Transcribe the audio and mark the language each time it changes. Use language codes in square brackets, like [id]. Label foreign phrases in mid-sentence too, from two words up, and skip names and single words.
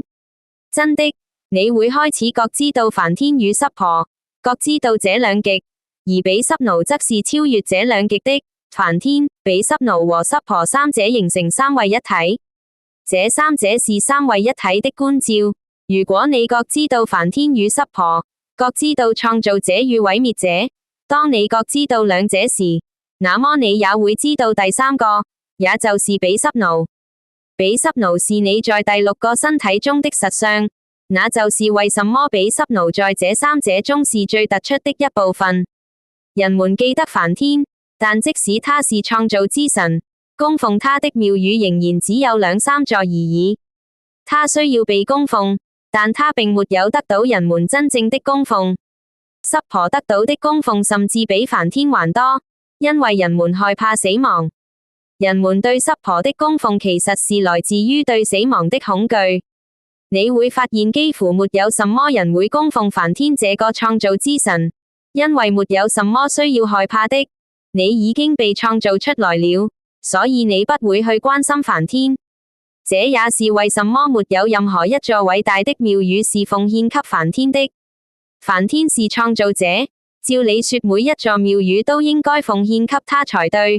[zh] 真的，你會開始覺知到梵天與濕婆，覺知到這兩極，而比濕奴則是超越這兩極的。梵天、比濕奴和濕婆三者形成三位一體，這三者是三位一體的觀照。如果你覺知到梵天與濕婆，覺知到創造者與毀滅者，當你覺知到兩者時，那麼你也會知道第三個，也就是比濕奴。比濕奴是你在第六個身體中的實相，那就是為什麼比濕奴在這三者中是最突出的一部分。人們記得梵天，但即使他是創造之神，供奉他的廟宇仍然只有兩三座而已。他需要被供奉，但他並沒有得到人們真正的供奉。濕婆得到的供奉甚至比梵天還多，因為人們害怕死亡。人們對濕婆的供奉其實是來自於對死亡的恐懼。你會發現幾乎沒有什麼人會供奉梵天這個創造之神，因為沒有什麼需要害怕的。你已經被創造出來了，所以你不會去關心梵天。這也是為什麼沒有任何一座偉大的廟宇是奉獻給梵天的。梵天是創造者，照理說每一座廟宇都應該奉獻給他才對。